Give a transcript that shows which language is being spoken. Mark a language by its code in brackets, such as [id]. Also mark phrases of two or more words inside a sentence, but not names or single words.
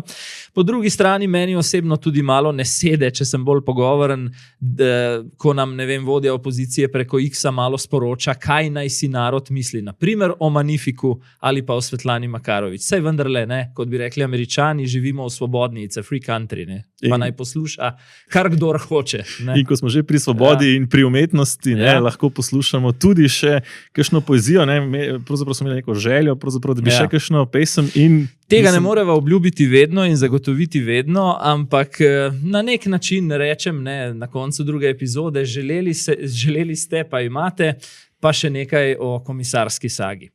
[sl] Po drugi strani meni osebno tudi malo ne sede, če sem bolj pogovoren, ko nam, vodja opozicije preko X-a malo sporoča, kaj naj si narod misli, naprimer o Magnifiku ali pa o Svetlani Makarovič. Saj vendarle, kot bi rekli Američani, živimo v svobodni, [en] it's a free country, [sl] pa naj posluša kar kdor hoče. In ko smo že pri svobodi in pri umetnosti, lahko poslušamo tudi še kakšno poezijo, pravzaprav smo imeli neko željo, da bi še kakšno pesem in... Tega ne moreva obljubiti vedno in zagotoviti vedno, ampak na nek način rečem, na koncu druge epizode, želeli ste, pa imate, pa še nekaj o komisarski sagi.